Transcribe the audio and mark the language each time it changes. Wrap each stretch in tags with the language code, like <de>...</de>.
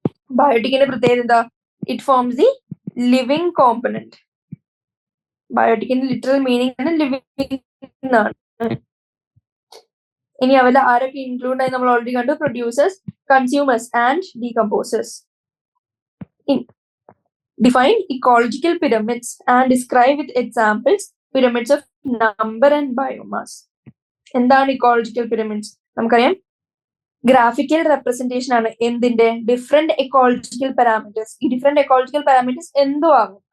<ml>ബയോട്ടിക്കിന്റെ പ്രത്യേകത എന്താ?</ml> <en>It forms the living component.</en> <ml>ബയോട്ടിക്കിന്റെ literal meaning ആണ് ലിവിങ് എന്നാണ്. ഇനി അവരുടെ ആരൊക്കെ ഇൻക്ലൂഡ് ആയി നമ്മൾ ഓൾറെഡി കണ്ടു. Producers, consumers and decomposers.</ml> <en>Define ecological pyramids and describe with examples pyramids of number and biomass.</en> <ml>എന്താണ് ഇക്കോളജിക്കൽ പിരമിഡ്സ്? നമുക്കറിയാം ഗ്രാഫിക്കൽ റെപ്രസെന്റേഷൻ ആണ് എന്തിന്റെ? Different ecological parameters. ഈ ഡിഫറെന്റ് എക്കോളജിക്കൽ പാരാമീറ്റേഴ്സ് എന്തോ ആകും.</ml>